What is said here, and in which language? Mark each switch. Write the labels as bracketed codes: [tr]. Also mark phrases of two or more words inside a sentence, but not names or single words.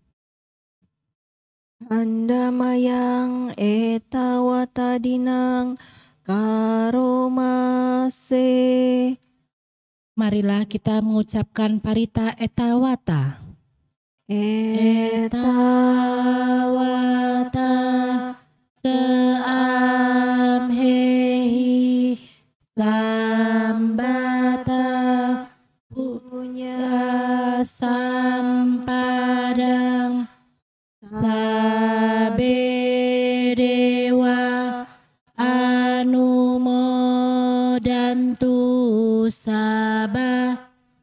[pi] Handamayang etawata dinang karomase. [id] Marilah kita mengucapkan parita etawata. [pi] Etawata seamhehi sambata punya sampadang sabe dewa anumodantu sabah